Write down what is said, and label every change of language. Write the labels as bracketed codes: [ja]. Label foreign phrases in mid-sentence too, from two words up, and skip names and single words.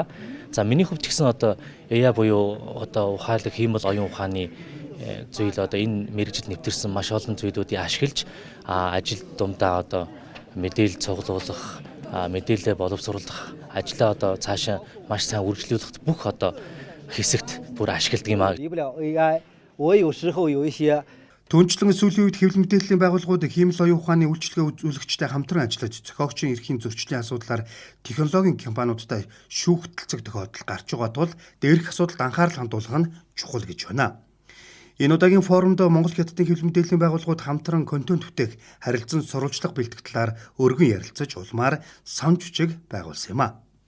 [mn] За миний хувьд ч гэсэн одоо AI буюу одоо ухаалаг хиймэл оюун ухааны зүйл одоо энэ мэрэгжил нэвтэрсэн маш олон зүйлүүдийг ашиглаж ажил дундаа одоо мэдээлэл цуглуулах, мэдээлэл боловсруулах ажлаа одоо цаашаа маш сайн үргэлжлүүлэх бүх одоо хэсэгт бүр ашигладаг юм аа. [zh] 离不了 AI， 我有时候有一些 [mn] Түүнчлэн сүүлийн үед хэвлэл мэдээллийн байгууллагууд хиймэл оюун ухааны үйлчилгээ үзүүлэгчтэй хамтран ажиллаж зохиогчийн эрхийн зөрчлийн асуудлаар технологийн компаниудтай шүүхтэлцэх тохиолдол гарч байгаа тул дээрх асуудалд анхаарал хандуулах нь чухал гэж байна. Энэ удаагийн форумд Монгол Хятадын хэвлэл мэдээллийн байгууллагууд хамтран контент бүтээх, харилцан сурвалжлах бэлтгэх талаар өргөн ярилцаж улмаар санам жижиг байгуулсан юм а.